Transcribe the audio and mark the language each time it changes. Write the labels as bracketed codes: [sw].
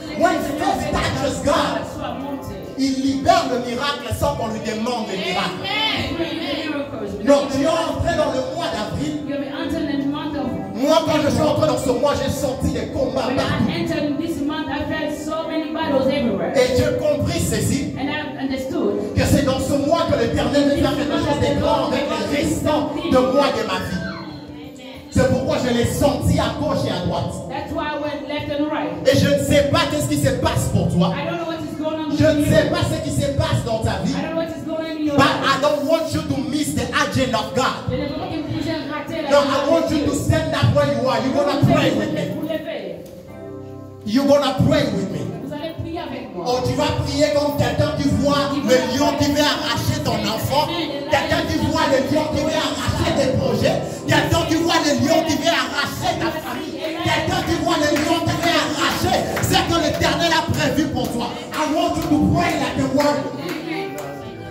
[en] When faith touches God, [fr] il libère le miracle sans qu'on lui demande le miracle. Non, tu es entré dans le mois d'avril. Moi, quand je suis entré dans ce mois, j'ai senti des combats partout. Et j'ai compris ceci, que c'est dans ce mois que l'Éternel veut faire quelque chose de grand avec les restants de mois de ma vie. C'est pourquoi je l'ai senti à gauche et à droite. Et je ne sais pas qu'est-ce qui se passe pour toi. Je ne sais pas ce qui se passe dans ta vie. [en] But I don't want you to miss the agenda of God. No, I want you to stand up where you are. You're going to pray with me. You're going to pray with me. [fr] Oh, tu vas prier comme quelqu'un qui voit le lion qui veut arracher ton enfant. Quelqu'un qui voit le lion qui veut arracher tes projets. Quelqu'un qui voit le lion qui veut arracher ta famille. Quelqu'un qui voit le lion qui veut arracher ce que l'Éternel a prévu pour toi. [en] I want you to pray like a warrior.